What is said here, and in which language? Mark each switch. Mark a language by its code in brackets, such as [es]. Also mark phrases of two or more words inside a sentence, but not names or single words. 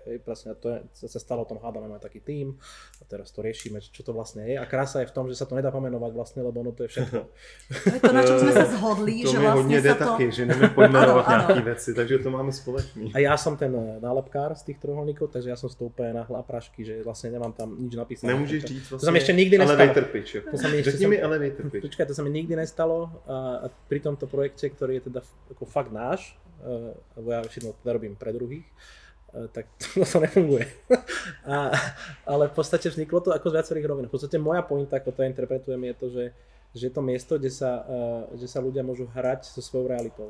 [sk] Presne to sa stalo, o tom hádame, máme taký tím a teraz to riešime, čo to vlastne je a krása je v tom, že sa to nedá pomenovať vlastne, lebo ono to je všetko. To, na čom sme sa zhodli, to že vlastne [cs] hodně jde [sk] sa to... taky, že neviem pojmenovať nejaké veci, takže to máme spoločný. A ja som ten nálepkár z tých trojuholníkov, takže ja som z toho úplne na prášky, že vlastne nemám tam nič napísané. Nemôžeš říct vlastne, to sa mi ešte nikdy nestalo. [en] Elevator pitch. [cs] Řekni mi [en] elevator pitch. [sk] Počkaj, to sa mi nikdy nestalo a pri tomto projekte, ktorý je teda ako fakt náš, lebo ja väčšinou teda robím pre druhých, tak to nefunguje. Ale v podstate vzniklo to ako z viacerých rovín. V podstate moja pointa, ako to interpretujem, je to, že je to miesto, kde sa ľudia môžu hrať so svojou realitou.